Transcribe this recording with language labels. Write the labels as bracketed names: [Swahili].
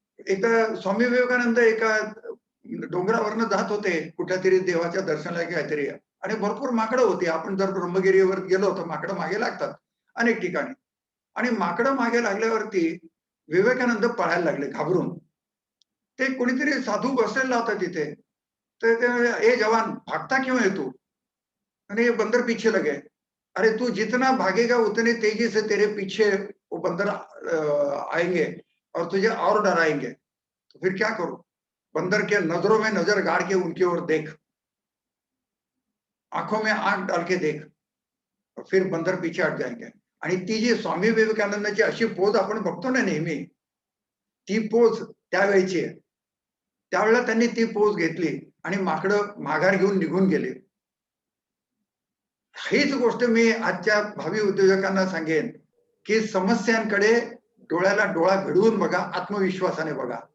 [Marathi] एकदा स्वामी विवेकानंद एका डोंगरावरनं जात होते, कुठल्यातरी देवाच्या दर्शनाला काहीतरी आणि भरपूर माकडं होती. आपण जर ब्रह्मगिरीवर गेलो तर माकडं मागे लागतात अनेक ठिकाणी आणि माकडं मागे लागल्यावरती विवेकानंद पळायला लागले घाबरून. ते कोणीतरी साधू बसलेला होता तिथे. तर ते म्हणाले, [Hindi] "ए जवान, भागता क्यों है तू?" [Marathi] आणि [Hindi] बंदर पीछे लगे. "अरे तू जितना भागेगा उतने तेजी से तेरे पीछे वो बंदर आएंगे और तुझे और डराएंगे। तो फिर क्या करूं? बंदर के नजरों में नजर गाड़ के उनकी ओर देख, आंखों में आंख डाल के देख, और फिर बंदर पीछे हट जाएंगे." [Marathi] आणि ती जी स्वामी विवेकानंदाची अशी पोज आपण बघतो ना नेहमी, ती पोज त्यावेळची आहे. त्यावेळेला त्यांनी ती पोज घेतली आणि माकडं माघार घेऊन निघून गेले. हीच गोष्ट मी आजच्या भावी उद्योजकांना सांगेन, की समस्यांकडे डोळ्याला डोळा भिडवून बघा, आत्मविश्वासाने बघा.